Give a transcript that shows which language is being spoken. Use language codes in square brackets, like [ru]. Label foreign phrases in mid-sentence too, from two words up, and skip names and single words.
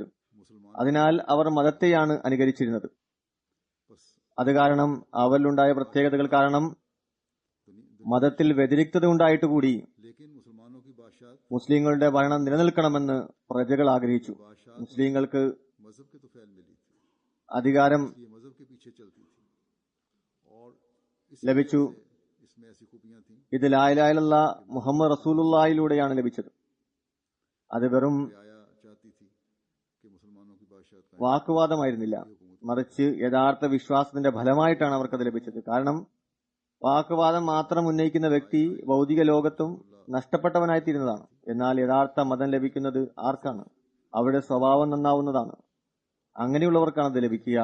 [ml] അതിനാൽ അവർ മതത്തെയാണ് അനുകരിച്ചിരുന്നത്. അത് കാരണം അവരിലുണ്ടായ പ്രത്യേകതകൾ കാരണം മതത്തിൽ വ്യതിരിക്തത ഉണ്ടായിട്ടുകൂടി മുസ്ലിങ്ങളുടെ ഭരണം നിലനിൽക്കണമെന്ന് പ്രജകൾ ആഗ്രഹിച്ചു. മുസ്ലിങ്ങൾക്ക് അധികാരം ലഭിച്ചു. [hi] ऐसी खूबियां थीं [ml] ഇത് [ar] لا إله إلا الله محمد [ml] റസൂലുള്ളാഹിലൂടെയാണ് ലഭിച്ചത്. അത് വെറും [hi] कि आया चाहती थी कि मुसलमानों की बादशाहत कायम [ml] വാക്കുവാദമായിരുന്നില്ല, മറിച്ച് യഥാർത്ഥ വിശ്വാസത്തിന്റെ ഫലമായിട്ടാണ് അവർക്കത് ലഭിച്ചത്. കാരണം വാക്കുവാദം മാത്രം ഉന്നയിക്കുന്ന വ്യക്തി ഭൗതിക ലോകത്തും നഷ്ടപ്പെട്ടവനായിത്തീരുന്നതാണ്. എന്നാൽ യഥാർത്ഥ മതം ലഭിക്കുന്നത് ആർക്കാണ്? അവരുടെ സ്വഭാവം നന്നാവുന്നതാണ്. അങ്ങനെയുള്ളവർക്കാണ് അത് ലഭിക്കുക.